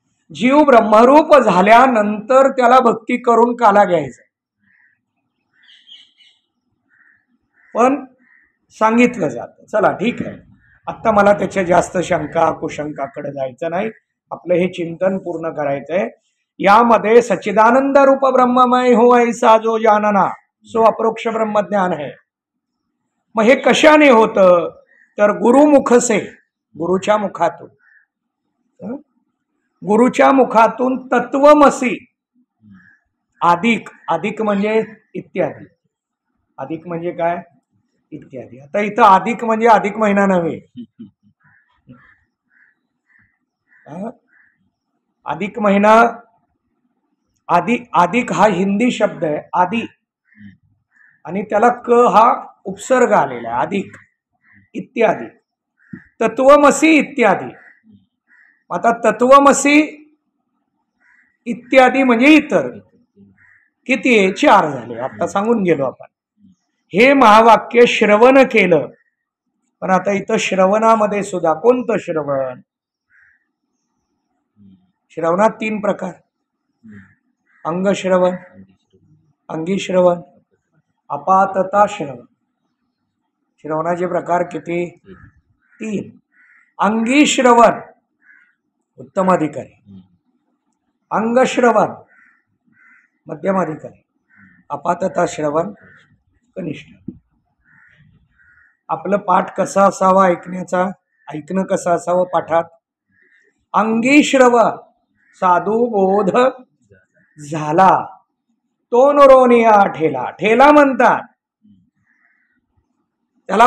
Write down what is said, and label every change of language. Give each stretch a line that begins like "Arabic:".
Marathi: जीव ब्रह्मरूप झाल्यानंतर त्याला भक्ती करून काला घ्यायचा. पण सांगितलं जातं. चला ठीक आहे, आत्ता मला त्याच्या जास्त शंका कुशंकाकडे जायचं नाही. आपलं हे चिंतन पूर्ण करायचंय.
Hindi: यामध्ये सच्चिदानंद रूप ब्रह्ममय हो ऐसा जो जानना सो अप्रोक्ष ब्रह्मज्ञान है.
Marathi: मग हे कशाने होतं तर
Hindi: गुरुमुख से,
Marathi: गुरुच्या मुखातून. गुरुच्या मुखातून तत्वमसी अधिक, अधिक म्हणजे इत्यादी. अधिक म्हणजे काय? इत्यादी. आता इथं अधिक म्हणजे अधिक महिना नव्हे. अधिक महिना, अधिक हा हिंदी शब्द आहे आदि, आणि त्याला क हा उपसर्ग आलेला आहे. अधिक इत्यादी, तत्वमसी इत्यादी. आता तत्वमसी इत्यादी म्हणजे इतर किती आहे? 4 झाले. आता सांगून गेलो आपण. हे महावाक्य श्रवण केलं. पण आता इथं श्रवणामध्ये सुद्धा कोणतं श्रवण? श्रवणात 3 प्रकार. अंगश्रवण, अंगीश्रवण, अपातता श्रवण. श्रवणाचे प्रकार किती? 3. अंगीश्रवण उत्तमाधिकारी, अंगश्रवण मध्यमाधिकारी, अपातता श्रवण कनिष्ठ. आपलं पाठ कसा असावा ऐकण्याचा, ऐकणं कसं असावं पाठात? अंगीश्रवण साधू बोध झाला तो नरोनिया ठेला. ठेला म्हणतात त्याला.